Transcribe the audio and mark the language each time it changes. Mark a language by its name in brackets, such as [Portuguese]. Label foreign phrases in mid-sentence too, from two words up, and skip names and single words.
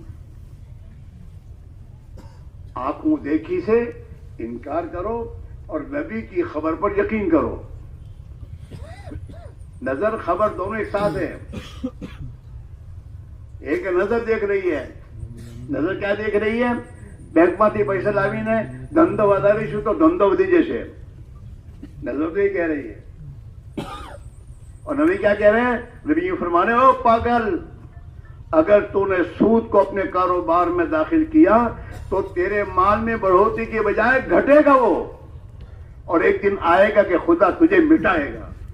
[Urdu] آنکھوں دیکھی سے انکار کرو اور نبی کی خبر پر یقین کرو. نظر خبر دونوں ایک ساتھ ہے. ایک نظر دیکھ رہی ہے. نظر کیا دیکھ رہی ہے؟ [Gujarati] بینک માંથી પૈસા લાવીને ધંધો વધારીશું તો ધંધો વધી જશે. [Urdu] نظر تو یہ کہہ رہی ہے. اور نبی کیا کہہ رہے ہیں؟ نبی یہ فرمانے او پاگل، اگر تو نے سود کو اپنے کاروبار میں داخل کیا تو تیرے مال میں بڑھوتری کے بجائے گھٹے گا وہ، اور ایک دن آئے گا کہ خدا تجھے مٹائے گا.